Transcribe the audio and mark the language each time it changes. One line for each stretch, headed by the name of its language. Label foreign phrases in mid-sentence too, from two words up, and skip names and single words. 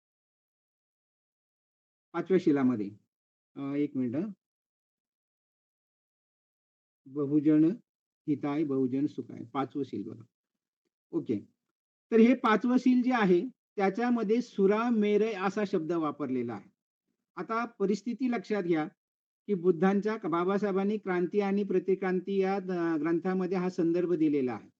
Marathi: 5व्या शिलामध्ये.
Pali: 1 मिनिट बहुजन हिताय, बहुजन सुखाय.
Marathi: 5वं शील बघा. ओके. तर हे 5वं शील जे आहे, त्याच्यामध्ये सुरामेरय असा शब्द वापरलेला आहे. आता परिस्थिती लक्षात घ्या, की बुद्धांच्या बाबासाहेबांनी क्रांती आणि प्रतिक्रांती या ग्रंथामध्ये हा संदर्भ दिलेला आहे.